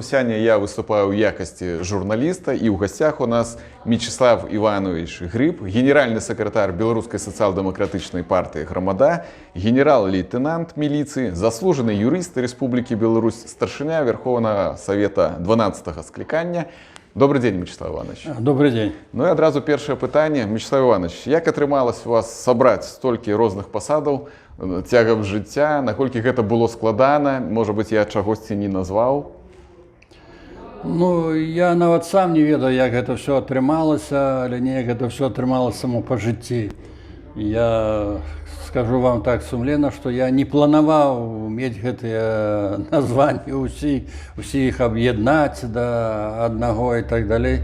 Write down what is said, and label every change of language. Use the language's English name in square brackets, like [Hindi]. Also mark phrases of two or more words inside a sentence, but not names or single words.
[Russian] Сегодня я выступаю в якости журналиста, и в гостях у нас Мячеслав Иванович Гриб, генеральный секретарь Белорусской социал-демократичной партии «Громада», генерал-лейтенант милиции, заслуженный юрист Республики Беларусь, старшиня Верховного Совета 12-го скликання. Добрый день, Мячеслав Иванович. Добрый день. [Belarusian] Ну и одразу першее питання. Мячеслав Иванович, як атрымалось у вас [Russian] собрать столько [Belarusian] розных посадов цягам жыцця, наколькі гэта было складана, [Russian] может быть, я [Belarusian] чагосьці не назваў? Ну, я нават сам не ведаю, як гэта все атрымалася, але неяк гэта все атрымалася само по жыцці. [Russian] Я скажу вам так [Belarusian] сумленно, что я не планаваў мець гэтыя названні усіх аб'яднаць да аднаго і так далей.